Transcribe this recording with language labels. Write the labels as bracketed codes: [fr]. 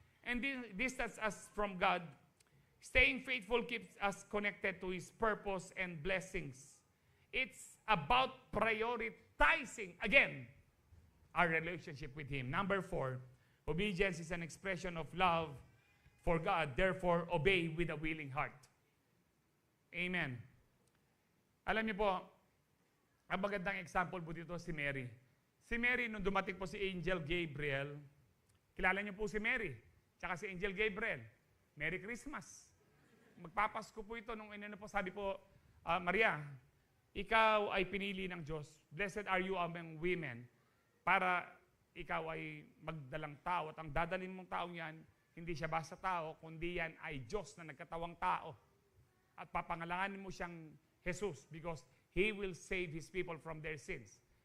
[en] And distance us from God. Staying faithful keeps us connected to His purpose and blessings. It's about prioritizing, again, our relationship with Him. Number 4, obedience is an expression of love for God. Therefore, obey with a willing heart. Amen. [tl] Alam niyo po, ang magandang example po dito si Mary. Si Mary, nung dumating po si Angel Gabriel, kilala niyo po si Mary, tsaka si Angel Gabriel. Merry Christmas. Magpapasko po ito nung po, sabi po, Maria, ikaw ay pinili ng Diyos. [en] Blessed are you among women, [tl] para ikaw ay magdalang tao. At ang dadalhin mong taong yan, hindi siya basta tao, kundi yan ay Diyos na nagkatawang tao. At papangalanganin mo siyang [en] Jesus because He will save His people from their sins.